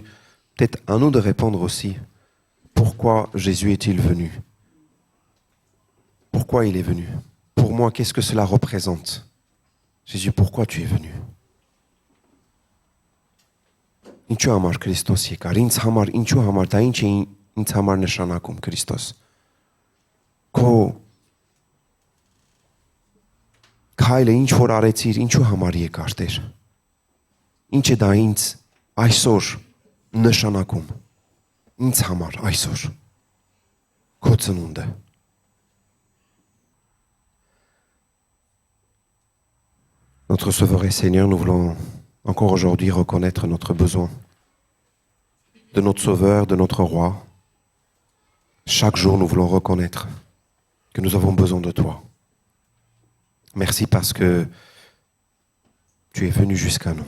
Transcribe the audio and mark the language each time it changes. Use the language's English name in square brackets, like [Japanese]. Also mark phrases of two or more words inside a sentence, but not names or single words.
[French] Peut-être à nous de répondre aussi. Pourquoi Jésus est-il venu? Pourquoi il est venu? Pour moi, qu'est-ce que cela représente? Jésus, pourquoi tu es venu? [Armenian] Ինչու համար Քրիստոս եկար? Ինձ համար, ինչու համար, դա ինչ է ինձ համար նշանակում Քրիստոս? Քո քայլը ինչ որ արեցիր, ինչու համար եկար Տեր? Ինչ է դա ինձ այսօր նշանակում? Ինձ համար այսօր քո ծնունդը։ [French] Notre Sauveur et Seigneur, nous voulons encore aujourd'hui reconnaître notre besoin de notre Sauveur, de notre Roi. Chaque jour, nous voulons reconnaître que nous avons besoin de toi. Merci parce que tu es venu jusqu'à nous.